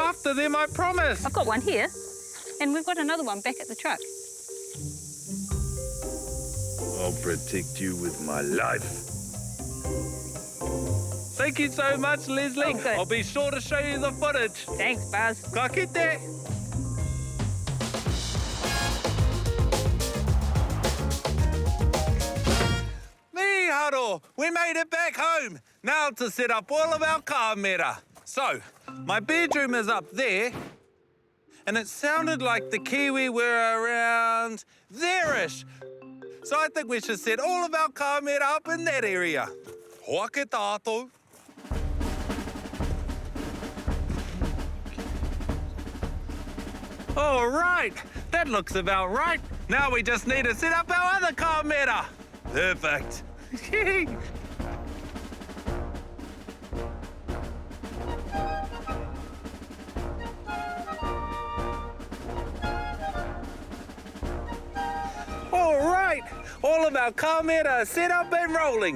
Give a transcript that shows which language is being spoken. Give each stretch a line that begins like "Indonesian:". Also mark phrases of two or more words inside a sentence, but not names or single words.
English: after them, I promise. I've got one here, and we've got another one back at the truck. I'll protect you with my life. Thank you so much, Leslie. Oh, good. I'll be sure to show you the footage. Thanks, Buzz.
Māori: Ka kite.
English: Miharo, we made it back home. Now to set up all of our camera. So, my bedroom is up there, and it sounded like the kiwi were around there-ish. So I think we should set all of our kāmera up in that area.
Māori: Hoa ke tātou.
English: All right, that looks about right. Now we just need to set up our other kāmera. Perfect. All right, all of our kāmera are set up and rolling.